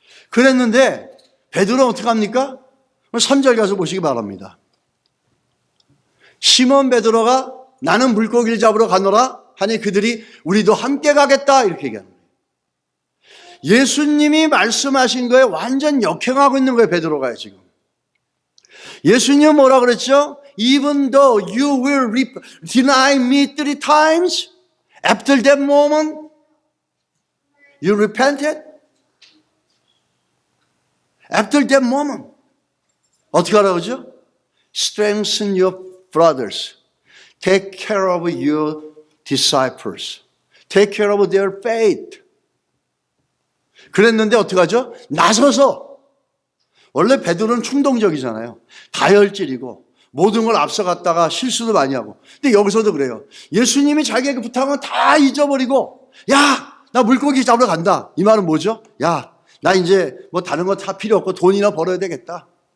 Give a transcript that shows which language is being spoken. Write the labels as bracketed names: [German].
[Korean] 그랬는데 베드로는 어떻게 합니까? 3절 가서 보시기 바랍니다. 시몬 베드로가 나는 물고기를 잡으러 가노라 하니 그들이 우리도 함께 가겠다 이렇게 얘기하는 거예요. 예수님이 말씀하신 거에 완전 역행하고 있는 거예요, 베드로가 지금. 예수님은 뭐라 그랬죠? [English] Even though you will deny me 3 times, after that moment, you repented. After that moment, [Korean] 어떻게 하라고 그러죠? [English] Strengthen your brothers. Take care of your disciples. Take care of their faith. [Korean] 그랬는데 어떻게 하죠? 나서서. 원래 베드로는 충동적이잖아요. 다혈질이고 모든 걸 앞서갔다가 실수도 많이 하고. 근데 여기서도 그래요. 예수님이 자기에게 부탁한 건 다 잊어버리고 야, 나 물고기 잡으러 간다. 이 말은 뭐죠? 야, 나 이제 뭐 다른 거 다 필요 없고 돈이나 벌어야 되겠다.